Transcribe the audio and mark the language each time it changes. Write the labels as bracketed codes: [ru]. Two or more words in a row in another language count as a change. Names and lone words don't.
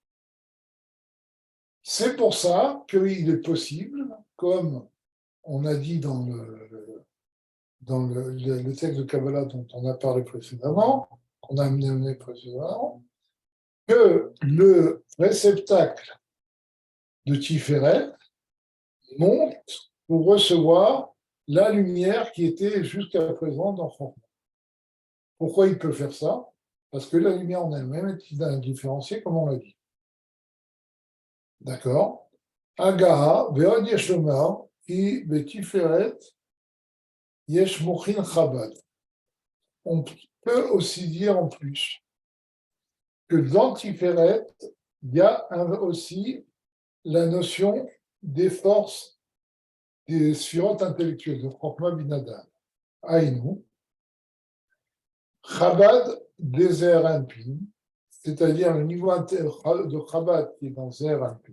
[fr] C'est pour ça qu'il est possible, comme on a dit dans le texte de Kabbalah dont on a parlé précédemment, qu'on a amené précédemment, que le réceptacle de Tiferet monte pour recevoir la lumière qui était jusqu'à présent dans Chorma. Pourquoi il peut faire ça? Parce que la lumière en elle-même est indifférenciée, comme on l'a dit. D'accord? [he] הגהה, ועוד יש לומר, כי בתפארת יש מוחין חב"ד. [fr] On peut aussi dire en plus que dans Tiferet, il y a aussi la notion des forces des sphirotes intellectuelles de Chokma Binadab. Aïnou, Chabad des Zer Anpin, c'est-à-dire le niveau de Chabad qui est dans Zer Anpin.